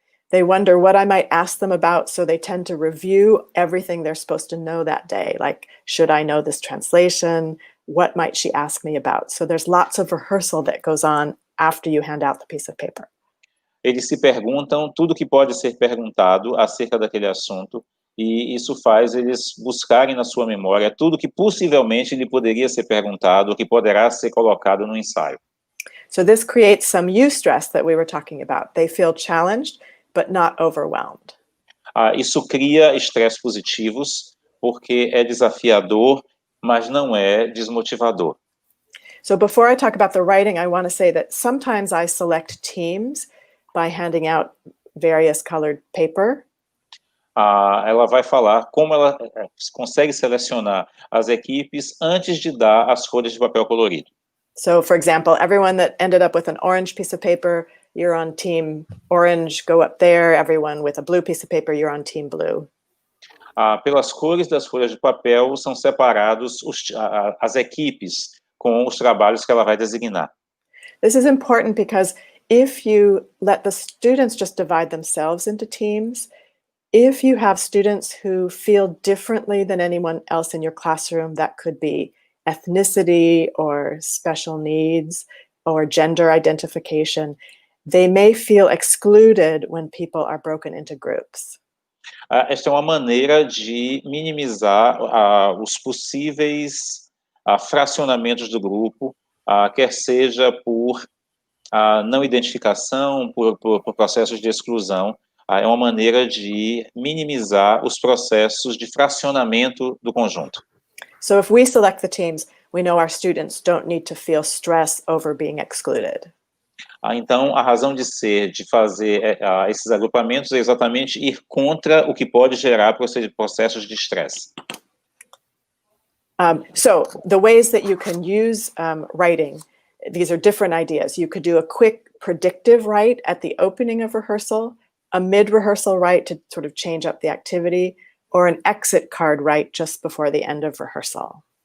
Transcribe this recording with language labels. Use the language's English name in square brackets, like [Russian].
[English] They wonder what I might ask them about, so they tend to review everything they're supposed to know that day. Like, should I know this translation? What might she ask me about? So there's lots of rehearsal that goes on after you hand out the piece of paper. [Portuguese] Eles se perguntam tudo que pode ser perguntado acerca daquele assunto, e isso faz eles buscarem na sua memória tudo que possivelmente lhe poderia ser perguntado, que poderá ser colocado no ensaio. [English] So this creates some eustress that we were talking about. They feel challenged, but not overwhelmed. [Portuguese] Isso cria estresse positivos, porque é desafiador, mas não é desmotivador. [English] So before I talk about the writing, I want to say that sometimes I select teams by handing out various colored paper. [Portuguese] Ela vai falar como ela consegue selecionar as equipes antes de dar as folhas de papel colorido. [English] So for example, everyone that ended up with an orange piece of paper, you're on team orange, go up there. Everyone with a blue piece of paper, you're on team blue. [Portuguese] Pelas cores das folhas de papel são separados as equipes com os trabalhos que ela vai designar. [English] This is important because if you let the students just divide themselves into teams, if you have students who feel differently than anyone else in your classroom, that could be ethnicity or special needs or gender identification, they may feel excluded when people are broken into groups. [Portuguese] Esta é uma maneira de minimizar os possíveis fracionamentos do grupo, quer seja por não identificação, por processos de exclusão. É uma maneira de minimizar os processos de fracionamento do conjunto. [English] So if we select the teams, we know our students don't need to feel stress over being excluded. [Portuguese] Então, a razão de ser, de fazer esses agrupamentos é exatamente ir contra o que pode gerar processos de estresse. [English] So the ways that you can use writing, these are different ideas. You could do a quick predictive write at the opening of rehearsal, a mid-rehearsal write to sort of change up the activity, or an exit card write just before the end of rehearsal.